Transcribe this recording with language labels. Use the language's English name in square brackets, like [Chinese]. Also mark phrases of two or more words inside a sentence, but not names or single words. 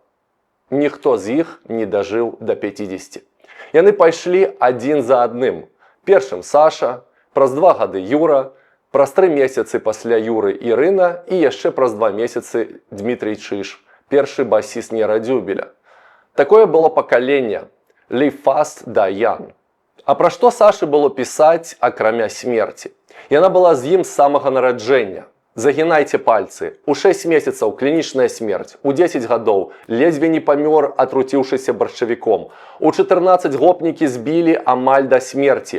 [Belarusian] Ніхто з іх не дажыў да 50. Яны пайшлі адзін за адным. Першым Саша, праз 2 гады Юра, праз 3 месяцы пасля Юры Ірына і яшчэ праз 2 месяцы Дмітрый Чыж, першы басіст Нера Дзюбеля. Такое было пакаленне. [English] Live fast, die young. [Belarusian] А пра што Сашы было пісаць, акрамя смерці? Яна была з ім з самага нараджэння. Загінайце пальцы. У 6 месяцаў клінічная смерць. У 10 гадоў ледзьве не памёр, атруціўшыся баршчавіком. У 14 гопнікі збілі амаль да смерці.